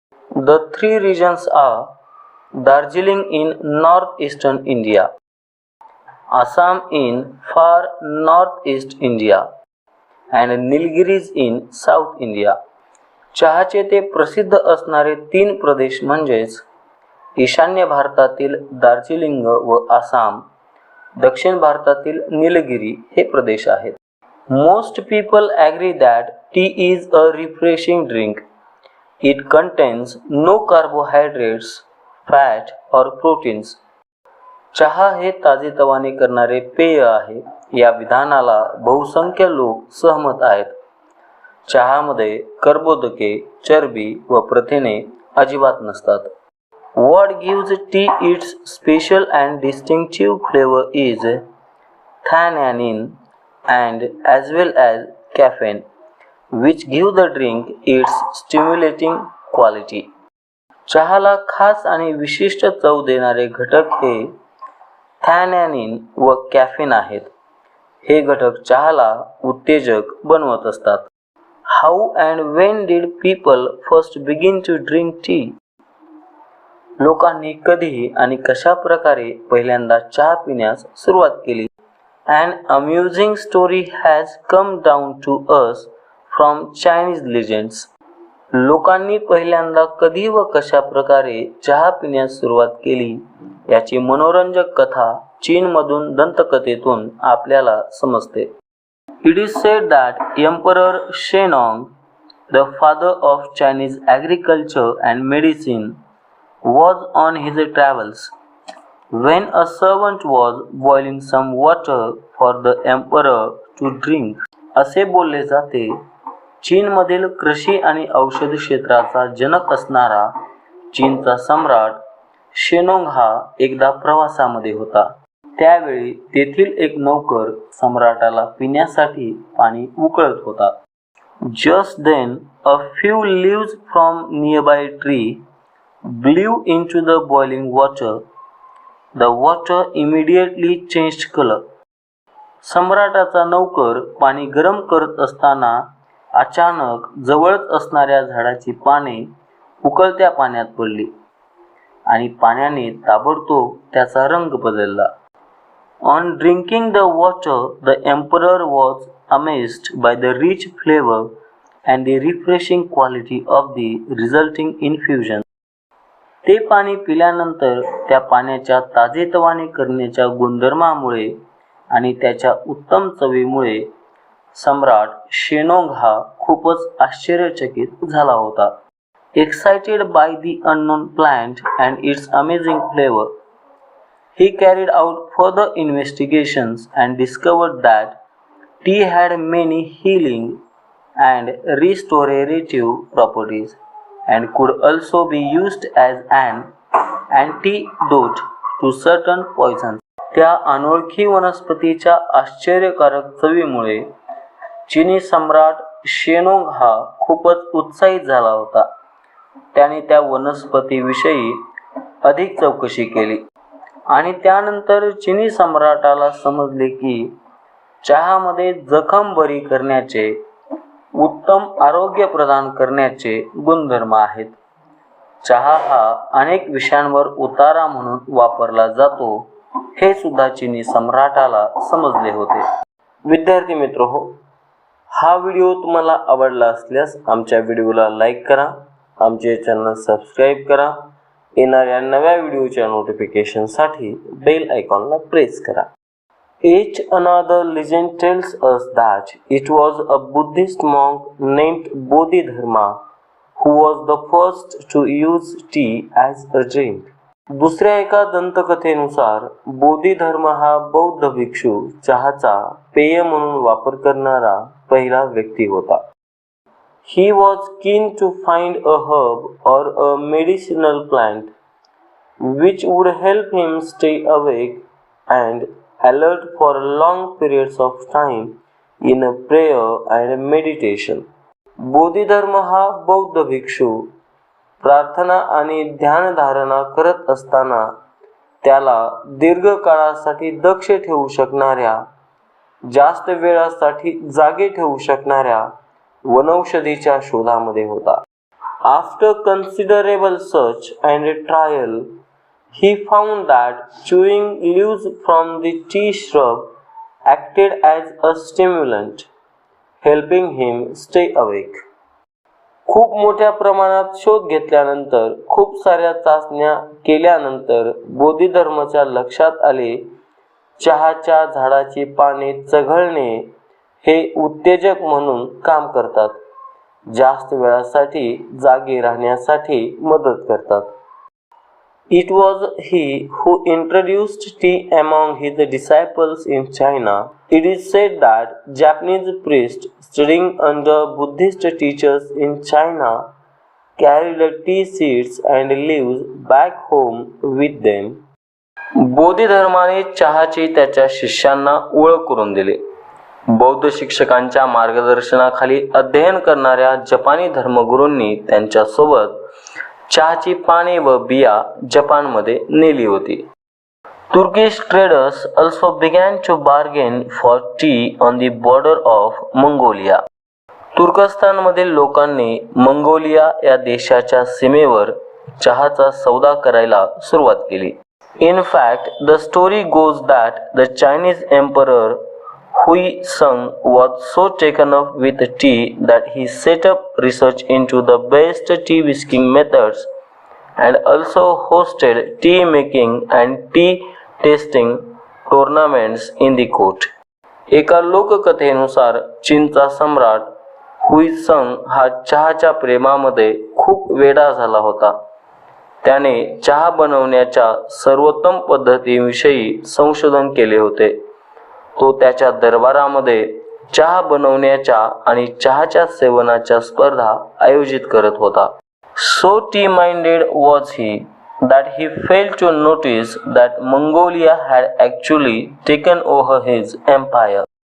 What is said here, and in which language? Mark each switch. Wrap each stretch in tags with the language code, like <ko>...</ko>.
<en>The 3 regions are Darjeeling in northeastern India, Assam in far northeast India, and Nilgiris in South India.</en> <mr>चहाचे ते प्रसिद्ध असणारे 3 प्रदेश म्हणजेच ईशान्य भारतातील दार्जिलिंग व आसाम, दक्षिण भारतातील निलगिरी हे प्रदेश आहेत.</mr> <en>Most people agree that tea is a refreshing drink. It contains no carbohydrates, fat or proteins.</en> <mr>चहा हे ताजेतवाने करणारे पेय आहे. या विधानाला बहुसंख्य लोक सहमत आहेत. चहामध्ये कर्बोदके, चरबी व प्रथिने अजिबात नसतात.</mr> <en>What gives tea its special and distinctive flavor is theanine and as well as caffeine, which give the drink its stimulating quality.</en> <mr>चहाला खास आणि विशिष्ट चव देणारे घटक हे थॅनॅनिन व कॅफीन आहेत. हे घटक चहाला उत्तेजक बनवत असतात.</mr> <en>How and when did people first begin to drink tea?</en> <mr>लोकांनी कधी आणि कशा प्रकारे पहिल्यांदा चहा पिण्यास सुरुवात केली?</mr> <en>An amusing story has come down to us from Chinese legends.</en> <mr>लोकांनी पहिल्यांदा कधी व कशा प्रकारे चहा पिण्यास सुरुवात केली याची मनोरंजक कथा चीनमधून दंतकथेतून आपल्याला समजते.</mr> <en>It is said that Emperor Shennong, the father of Chinese agriculture and medicine, was on his travels when a servant was boiling some water for the emperor to drink.</en> <mr>असे बोलले जाते, चीनमधील कृषी आणि औषध क्षेत्राचा जनक असणारा चीनचा सम्राट शेनोंग हा एकदा प्रवासामध्ये होता. त्यावेळी तेथील एक नौकर सम्राटाला पिण्यासाठी पाणी उकळत होता.</mr> <en>Just then a few leaves from nearby tree blew into the boiling water. The water immediately changed color.</en> <mr>सम्राटाचा नौकर पाणी गरम करत असताना अचानक जवळच असणाऱ्या झाडाची पाने उकळत्या पाण्यात पडली आणि पाण्याने ताबडतोब त्याचा रंग बदलला.</mr> <en>On drinking the water, the emperor was amazed by the rich flavor and the refreshing quality of the resulting infusion.</en> <mr>ते पाणी पिल्यानंतर त्या पाण्याच्या ताजेतवाने करण्याच्या गुणधर्मामुळे आणि त्याच्या उत्तम चवीमुळे सम्राट शेनोंग हा खूपच आश्चर्यचकित झाला होता.</mr> <en>Excited by the unknown plant and its amazing flavor, he carried out further investigations and discovered that tea had many healing and restorative properties and could also be used as an antidote to certain poisons.</en> <mr>त्या अनोळखी वनस्पतीच्या आश्चर्यकारक चवीमुळे चीनी सम्राट Shennong हा खूपच उत्साहित झाला होता. त्याने त्या वनस्पतीविषयी अधिक चौकशी केली आणि त्यानंतर चीनी सम्राटाला समजले की चहामध्ये जखम बरी करण्याचे, उत्तम आरोग्य प्रदान करण्याचे गुणधर्म आहेत. चहा हा अनेक विषयांवर उतारा म्हणून वापरला जातो हे सुद्धा चीनी सम्राटाला समजले होते. विद्यार्थी मित्रहो, हा व्हिडिओ तुम्हाला आवडला असल्यास आमच्या व्हिडिओला लाईक करा, आमचे चॅनल सबस्क्राईब करा, येणाऱ्या नव्या व्हिडिओच्या नोटिफिकेशनसाठी बेल आयकॉनला प्रेस करा.</mr> <en>Each another legend tells us that it was a Buddhist monk named Bodhidharma who was the first to use tea as a drink.</en> <mr>दुसऱ्या एका दंतकथेनुसार बोधिधर्म हा बौद्ध भिक्षू चहाचा पेय म्हणून वापर करणारा पहिला व्यक्ती होता.</mr> <en>He was keen to find a herb or a medicinal plant which would help him stay awake and alert for long periods of time in a prayer and meditation.</en> <mr>Bodhidharma हा बौद्ध भिक्षू प्रार्थना आणि ध्यानधारणा करत असताना त्याला दीर्घ काळासाठी दक्ष ठेवू शकणाऱ्या, जास्त वेळासाठी जागे ठेवू शकणाऱ्या वनौषधीच्या शोधामध्ये होता.</mr> <en>After considerable search and trial, he found that chewing leaves from the tea shrub acted as a stimulant, helping him stay awake.</en> <mr>खूप मोठ्या प्रमाणात शोध घेतल्यानंतर, खूप साऱ्या चाचण्या केल्यानंतर बोधिधर्माच्या लक्षात आले, चहाच्या झाडाची पाने चघळणे हे उत्तेजक म्हणून काम करतात, जास्त वेळासाठी जागे राहण्यासाठी मदत करतात.</mr> <en>It was he who introduced tea among his disciples in China. It is said that Japanese priests studying under Buddhist teachers in China carried tea seeds and leaves back home with them.</en> <mr>बोधिधर्माने चहाची त्याच्या शिष्यांना ओळख करून दिली. बौद्ध शिक्षकांच्या मार्गदर्शनाखाली अध्ययन करणाऱ्या जपानी धर्मगुरूंनी त्यांच्यासोबत चहाची पाने व बिया जपानमध्ये नेली होती.</mr> <en>Turkish traders also began to bargain for tea on the border of Mongolia.</en> <mr>तुर्कस्तानमधील लोकांनी मंगोलिया या देशाच्या सीमेवर चहाचा सौदा करायला सुरुवात केली.</mr> <en>In fact, the story goes that the Chinese emperor Hui Seng was so taken up with tea that he set up research into the best tea whisking methods and also hosted tea making and tea tasting tournaments in the court.</en> <mr>एका लोककथेनुसार चीनचा सम्राट हुई संग हा चहाच्या प्रेमामध्ये खूप वेडा झाला होता. त्याने चहा बनवण्याच्या सर्वोत्तम पद्धतीविषयी संशोधन केले होते. तो त्याच्या दरबारामध्ये चहा बनवण्याच्या आणि चहाच्या सेवनाच्या स्पर्धा आयोजित करत होता.</mr> <en>So tea-minded was he that he failed to notice that Mongolia had actually taken over his empire.</en>